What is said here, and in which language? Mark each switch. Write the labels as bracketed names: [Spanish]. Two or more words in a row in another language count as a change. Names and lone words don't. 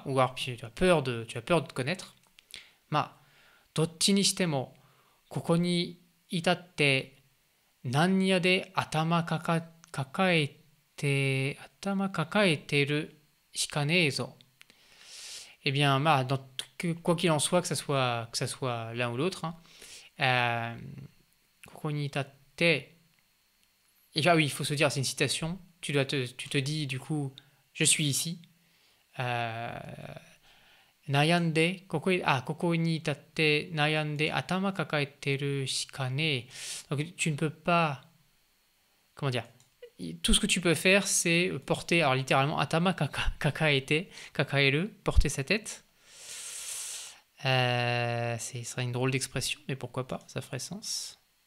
[French] Ou alors tu as peur de te connaître. Ma, [Japanese] どっちにしても、ここにいたって なんやで頭抱えてるしかねえぞ. [French] Eh bien, quoi qu'il en soit, que ça soit l'un ou l'autre, hein, [Japanese] ここにいたって. [French] Ah oui, il faut se dire, c'est une citation. Tu te dis du coup, je suis ici. [Japanese] 悩んで、ここにいたって悩んで頭抱えてるしかね. [French] Donc tu ne peux pas, comment dire, tout ce que tu peux faire, c'est porter, alors littéralement, [Japanese] 頭抱える, [French] porter sa tête. Ce serait une drôle d'expression, mais pourquoi pas, ça ferait sens.